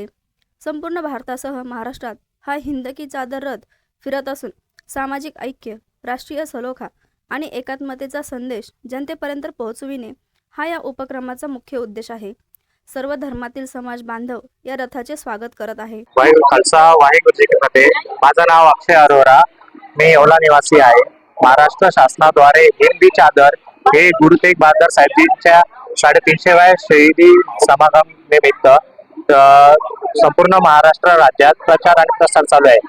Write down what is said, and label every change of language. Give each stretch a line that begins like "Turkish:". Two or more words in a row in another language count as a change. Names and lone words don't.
Marathi: संपूर्ण भारतासह महाराष्ट्रात हा हिंद की चादर रथ फिरत असून सामाजिक ऐक्य, राष्ट्रीय सलोखा आणि एकात्मतेचा संदेश जनतेपर्यंत पोहोचविणे हा या उपक्रमाचा मुख्य उद्देश आहे। सर्व धर्मातील समाज बांधव या रथाचे स्वागत करत आहे।
Punjabi: ਵਾਹਿਗੁਰੂ ਖ਼ਾਲਸਾ ਵਾਹਿਗੁਰੂ ਜੀ ਕੀ ਫ਼ਤਿਹ।
Marathi: माझं नाव अक्षय अरोरा, मी येवला निवासी आहे। महाराष्ट्र शासनाद्वारे हिंदी चादर हे गुरु तेग बहादूर साहेबजींच्या 350व्या शहीदी समागम निमित्त संपूर्ण महाराष्ट्र राज्यात प्रचार आणि प्रसार चालू आहे।